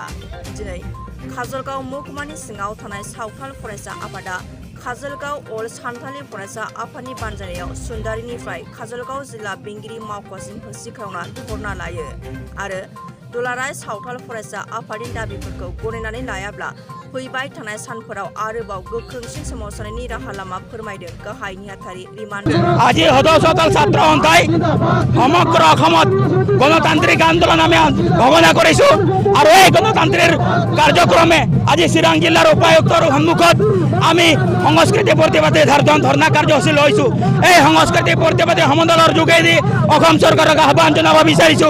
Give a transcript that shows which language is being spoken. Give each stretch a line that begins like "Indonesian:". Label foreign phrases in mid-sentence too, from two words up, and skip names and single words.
Bodo: दिनै काजलगाव महकुमानि सिङाव थानाय सावथाल फरायसा आफादा काजलगाव अल सान्थालि फरायसा आफादनि बानजायनायाव सुन्दारिनिफ्राय काजलगाव जिल्ला बेंगिरि मावख'सिम होसिख्रावना धरना लायो आरो दुलाराय सावथाल फरायसा आफादनि दाबिफोरखौ गनायनानै लायाब्ला फैबाय थानाय सानफोराव आरोबाव गोख्रोंसिन सोमावसारनायनि राहा लामा फोरमायदों गाहाय नेहाथारि रिमान।
Assamese: আজি সদৌ চৌতাল ছাত্ৰ সন্থাই সমগ্ৰ অসমত গণতান্ত্ৰিক আন্দোলন আমি ঘোষণা কৰিছো আৰু এই গণতান্ত্ৰিক কাৰ্যক্ৰমে আজি চিৰাং জিলাৰ উপায়ুক্তৰ সন্মুখত আমি সংস্কৃতি প্ৰতিবাদী ধৰ্ণা কাৰ্যসূচী লৈছো। এই সংস্কৃতি প্ৰতিবাদী সমদলৰ যোগেদি অসম চৰকাৰক আহ্বান জনাব বিচাৰিছো।